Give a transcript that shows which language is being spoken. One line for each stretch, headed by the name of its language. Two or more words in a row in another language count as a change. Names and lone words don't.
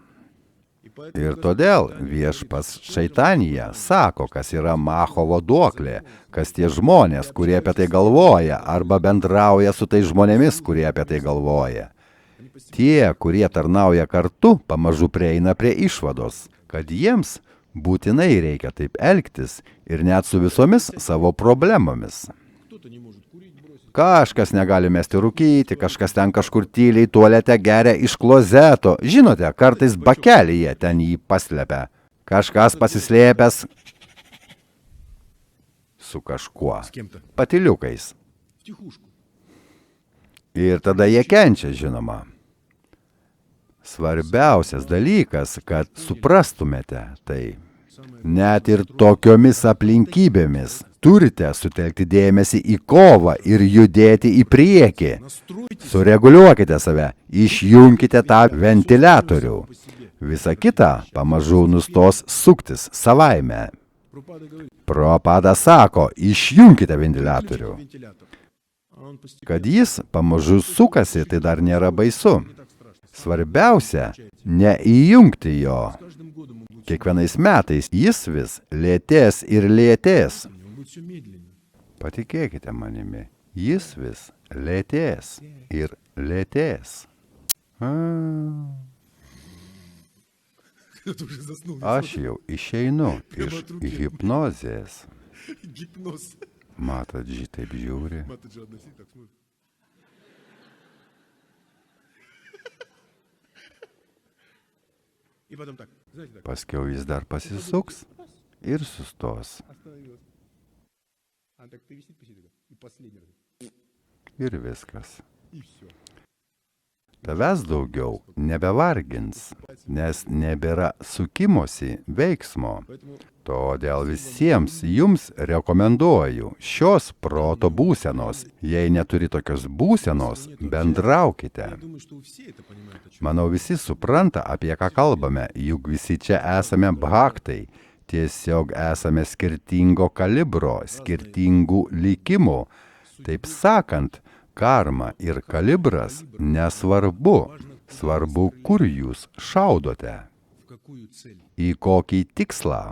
Lithuanian: Ir todėl viešpas Šaitanija sako, kas yra Machovo duoklė, kas tie žmonės, kurie apie tai galvoja, arba bendrauja su tais žmonėmis, kurie apie tai galvoja. Tie, kurie tarnauja kartu, pamažu prieina prie išvados, kad jiems būtinai reikia taip elgtis ir net su visomis savo problemomis.
Russian: Кто-то не может курить, бросить.
Lithuanian: Kažkas negali mesti rūkyti, kažkas ten kažkur tyliai tualete geria iš klozeto. Žinote, kartais bakelyje ten jį paslepia. Kažkas pasislėpęs su kažkuo.
Russian: С кем-то.
Lithuanian: Patyliukais.
Russian: Втихушку.
Lithuanian: Ir tada jie kenčia, žinoma. Svarbiausias dalykas, kad suprastumėte tai. Net ir tokiomis aplinkybėmis turite sutelkti dėmesį į kovą ir judėti į priekį.
Russian: Настройте
Lithuanian: Sureguliuokite save, išjunkite tą ventiliatorių. Visa kita pamažu nustos suktis savaime.
Russian: Прабхупада говорит,
Lithuanian: Prabhupada sako, išjunkite ventiliatorių.
Russian: вентилятор. А он постепенно
Lithuanian: Kad jis pamažu sukasi, tai dar nėra baisu.
Russian: так страшно.
Lithuanian: Svarbiausia, neįjungti jo.
Russian: С каждым годом он будет,
Lithuanian: Kiekvienais metais jis vis lėtės ir lėtės.
Russian: он будет все медленнее.
Lithuanian: Patikėkite manimi, jis vis lėtės ir lėtės.
Russian: Ты уже заснул.
Lithuanian: Aš jau išeinu iš hipnozės.
Russian: Гипноз.
Lithuanian: Matot, šitaip žiūri.
Russian: Мата же одна сидит, так смотрит. И потом так, знаете, так,
Lithuanian: Paskiau jis dar pasisuks ir sustos.
Russian: остановилась. А так ты висит, посидит, и последний раз.
Lithuanian: Ir viskas.
Russian: И все.
Lithuanian: Tavęs daugiau nebevargins, nes nebėra sukimosi veiksmo.
Russian: Поэтому
Lithuanian: Todėl visiems jums rekomenduoju šios proto būsenos. Jei neturi tokios būsenos, bendraukite.
Russian: я думаю, что все это понимают, о чем.
Lithuanian: Manau, visi supranta, apie ką kalbame, juk visi čia esame bhaktai. Tiesiog esame skirtingo kalibro, skirtingų likimų. Taip sakant, karma ir kalibras nesvarbu. Svarbu, kur jūs šaudote, į kokį tikslą.